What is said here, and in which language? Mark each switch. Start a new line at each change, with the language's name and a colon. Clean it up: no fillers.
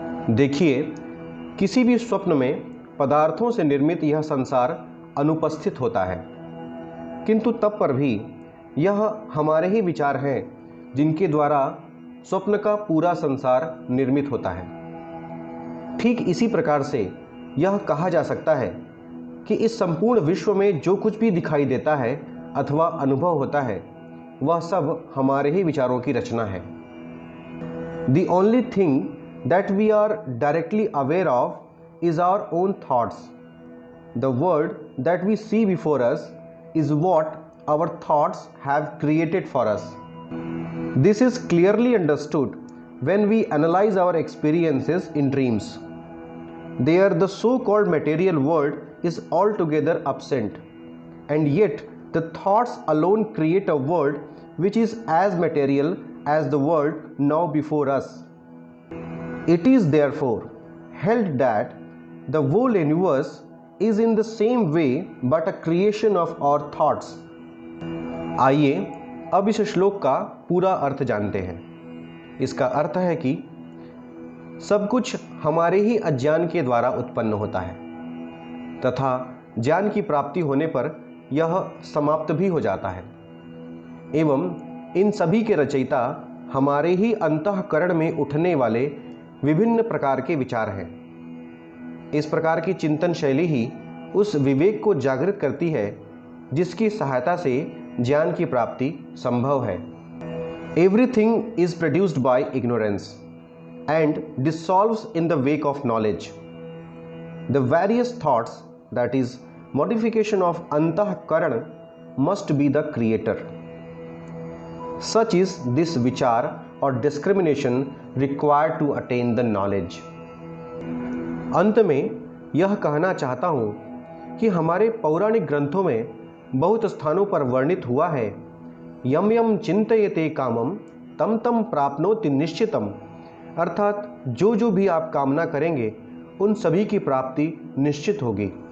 Hindi: देखिए, किसी भी स्वप्न में पदार्थों से निर्मित यह संसार अनुपस्थित होता है, किंतु तब पर भी यह हमारे ही विचार हैं जिनके द्वारा स्वप्न का पूरा संसार निर्मित होता है। ठीक इसी प्रकार से यह कहा जा सकता है कि इस संपूर्ण विश्व में जो कुछ भी दिखाई देता है अथवा अनुभव होता है वह सब हमारे ही विचारों की रचना है।
English: The only thing that we are directly aware of is our own thoughts. The world that we see before us is what our thoughts have created for us. This is clearly understood when we analyze our experiences in dreams. There, the so-called material world is altogether absent, and yet the thoughts alone create a world which is as material as the world now before us. It is therefore held that the whole universe is in the same way but a creation of our thoughts.
Hindi: आइए अब इस श्लोक का पूरा अर्थ जानते हैं। इसका अर्थ है कि सब कुछ हमारे ही अज्ञान के द्वारा उत्पन्न होता है तथा ज्ञान की प्राप्ति होने पर यह समाप्त भी हो जाता है एवं इन सभी के रचयिता हमारे ही अंतःकरण में उठने वाले विभिन्न प्रकार के विचार हैं। इस प्रकार की चिंतन शैली ही उस विवेक को जागृत करती है जिसकी सहायता से ज्ञान की प्राप्ति संभव है।
English: Everything is produced by ignorance and dissolves in the wake of knowledge. The various thoughts that is modification of अंतःकरण must be the creator. Such is this vichar or discrimination required to attain the knowledge.
Hindi: अंत में यह कहना चाहता हूँ कि हमारे पौराणिक ग्रंथों में बहुत स्थानों पर वर्णित हुआ है
Sanskrit: यम यम चिंतयते कामम तम तम प्राप्नोति निश्चितम,
Hindi: अर्थात जो जो भी आप कामना करेंगे उन सभी की प्राप्ति निश्चित होगी।